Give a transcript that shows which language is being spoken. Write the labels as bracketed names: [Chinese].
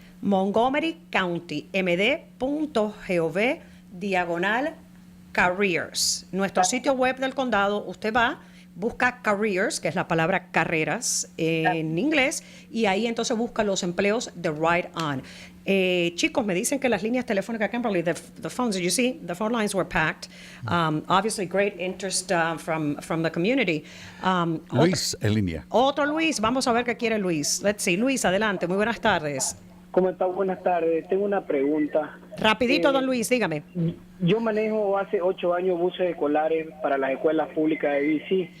[English] Montgomery County, md.gov/careers. [Spanish] Nuestro sitio web del condado, usted va, busca careers, que es la palabra carreras en inglés, y ahí entonces busca los empleos de Ride On. Chicos, me dicen que las líneas telefónicas, Kimberly, [English] the phones, did you see? The phone lines were packed. Obviously, great interest from the community. [Spanish] Luis, en línea. Otro Luis, vamos a ver qué quiere Luis. [English] Let's see. [Spanish] Luis, adelante, muy buenas tardes. ¿Cómo está? Buenas tardes. Tengo una pregunta. Rapidito, don Luis, dígame. Yo manejo hace 8 años buses escolares para las escuelas públicas de DC.